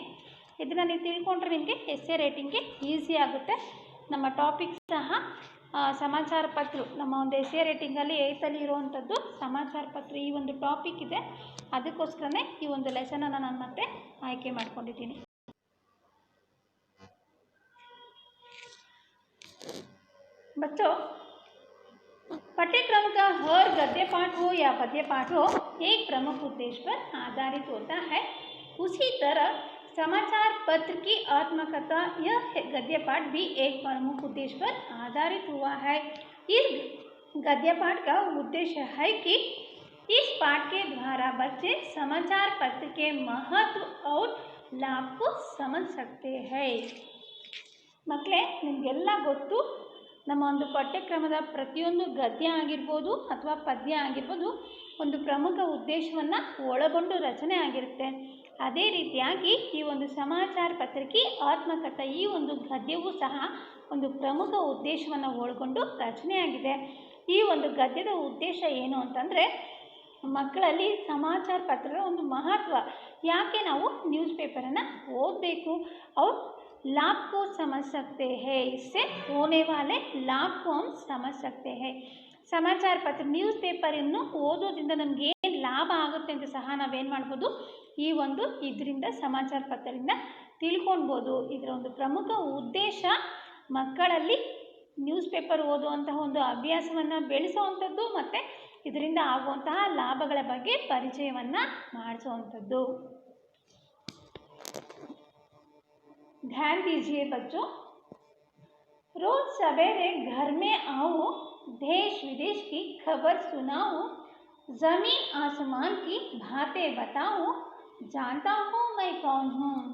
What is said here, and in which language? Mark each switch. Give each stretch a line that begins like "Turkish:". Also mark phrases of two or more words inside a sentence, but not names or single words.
Kannada: ಇದನ್ನು ನೀವು ತಿಳ್ಕೊಂಡ್ರೆ ನಿಮಗೆ
English: essay writing easy
Kannada: ಆಗುತ್ತೆ. ನಮ್ಮ ಟಾಪಿಕ್ ಸಹ ಸಮಾಚಾರ ಪತ್ರ ನಮ್ಮ ಒಂದು
English: essay writing
Kannada: 8ರಲ್ಲಿ ಇರುವಂಥದ್ದು ಸಮಾಚಾರ ಪತ್ರ ಈ ಒಂದು ಟಾಪಿಕ್ ಇದೆ. ಅದಕ್ಕೋಸ್ಕರನೇ ಈ ಒಂದು ಲೆಸನನ್ನು ನಾನು ಮತ್ತೆ ಆಯ್ಕೆ ಮಾಡ್ಕೊಂಡಿದ್ದೀನಿ.
Hindi: बच्चों, पाठ्यक्रम का हर गद्य पाठ हो या पद्य पाठ हो एक प्रमुख उद्देश्य पर आधारित होता है. उसी तरह समाचार पत्र की आत्मकथा यह गद्य पाठ भी एक प्रमुख उद्देश्य पर आधारित हुआ है. इस गद्य पाठ का उद्देश्य है कि इस पाठ के द्वारा बच्चे समाचार पत्र के महत्व और लाभ को समझ सकते हैं.
Kannada: ಮಕ್ಕಳೇ, ನಿಮಗೆಲ್ಲ ಗೊತ್ತು, ನಮ್ಮ ಒಂದು ಪಠ್ಯಕ್ರಮದ ಪ್ರತಿಯೊಂದು ಗದ್ಯ ಆಗಿರ್ಬೋದು ಅಥವಾ ಪದ್ಯ ಆಗಿರ್ಬೋದು ಒಂದು ಪ್ರಮುಖ ಉದ್ದೇಶವನ್ನು ಒಳಗೊಂಡು ರಚನೆ ಆಗಿರುತ್ತೆ. ಅದೇ ರೀತಿಯಾಗಿ ಈ ಒಂದು ಸಮಾಚಾರ ಪತ್ರಿಕೆ ಆತ್ಮಕಥಾ ಈ ಒಂದು ಗದ್ಯವೂ ಸಹ ಒಂದು ಪ್ರಮುಖ ಉದ್ದೇಶವನ್ನು ಒಳಗೊಂಡು ರಚನೆಯಾಗಿದೆ. ಈ ಒಂದು ಗದ್ಯದ ಉದ್ದೇಶ ಏನು ಅಂತಂದರೆ ಮಕ್ಕಳಲ್ಲಿ ಸಮಾಚಾರ ಪತ್ರದ ಒಂದು ಮಹತ್ವ, ಯಾಕೆ ನಾವು
English: news paper
Kannada: ಓದಬೇಕು, ಅವ್ರು
Hindi: लाभ को समझ सकते हैं, इससे होने वाले लाभ को हम समझ सकते हैं.
Kannada: ಸಮಾಚಾರ ಪತ್ರ
English: news paper
Kannada: ಓದೋದ್ರಿಂದ ನಮ್ಗೆ ಏನು ಲಾಭ ಆಗುತ್ತೆ ಅಂತ ಸಹ ನಾವೇನು ಮಾಡ್ಬೋದು, ಈ ಒಂದು ಇದರಿಂದ ಸಮಾಚಾರ ಪತ್ರದಿಂದ ತಿಳ್ಕೊಳ್ಬೋದು. ಇದರ ಒಂದು ಪ್ರಮುಖ ಉದ್ದೇಶ ಮಕ್ಕಳಲ್ಲಿ
English: news paper
Kannada: ಓದುವಂತಹ ಒಂದು ಅಭ್ಯಾಸವನ್ನು ಬೆಳೆಸುವಂಥದ್ದು ಮತ್ತು ಇದರಿಂದ ಆಗುವಂತಹ ಲಾಭಗಳ ಬಗ್ಗೆ ಪರಿಚಯವನ್ನು ಮಾಡಿಸುವಂಥದ್ದು.
Hindi: ध्यान दीजिए बच्चों, रोज सवेरे घर में आओ, देश विदेश की खबर सुनाओ, जमीन आसमान की बातें बताओ, जानता हूँ मैं कौन हूँ.